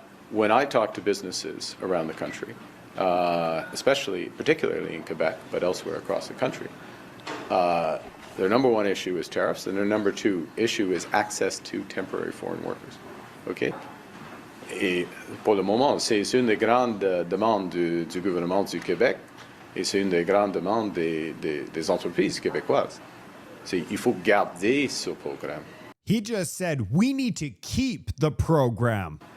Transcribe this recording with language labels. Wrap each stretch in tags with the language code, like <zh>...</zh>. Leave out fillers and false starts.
<en>When I talk to businesses around the country, particularly in Quebec, but elsewhere across the country, their number one issue is tariffs, and their number two issue is access to temporary foreign workers. Okay?</en> <fr>Et pour le moment, c'est une des grandes demandes du gouvernement du Québec, et c'est une des grandes demandes des entreprises québécoises. Il faut garder ce programme.</fr> <en>He just said we need to keep the program.</en>